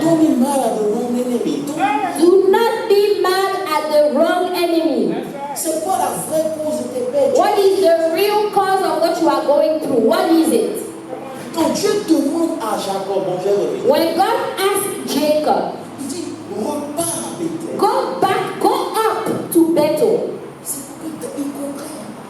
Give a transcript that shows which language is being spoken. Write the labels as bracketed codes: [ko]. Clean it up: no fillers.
[en] Don't be mad at the wrong enemy. Do not be mad at the wrong enemy. [fr] C'est quoi la vraie cause de tes peines? [en] What is the real cause of what you are going through? What is it? [fr] Quand Dieu demande à Jacob, bon, je vais revenir. [en] When God asked Jacob, [fr] Il dit, repars à Bethel. [en] go up to Bethel. [fr] C'est pour que tu comprennes.